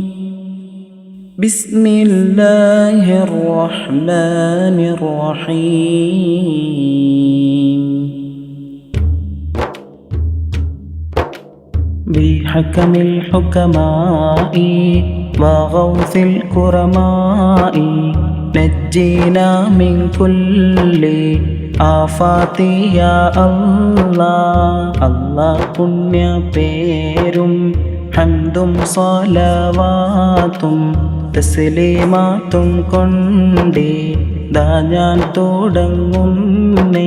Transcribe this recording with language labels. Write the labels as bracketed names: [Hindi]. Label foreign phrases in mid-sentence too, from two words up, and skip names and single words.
[Arabic] بسم الله الرحمن الرحيم. بحكم الحكماء وغوث الكرماء نجينا من كل آفاتٍ يا الله. [Malayalam] അല്ലാഹ് പുണ്യ പേരും ഹംദും സ്വലവാത്തും തസ്ലീമാത്തും കൊണ്ടേ ദാ ഞാൻ തുടങ്ങുന്നേ.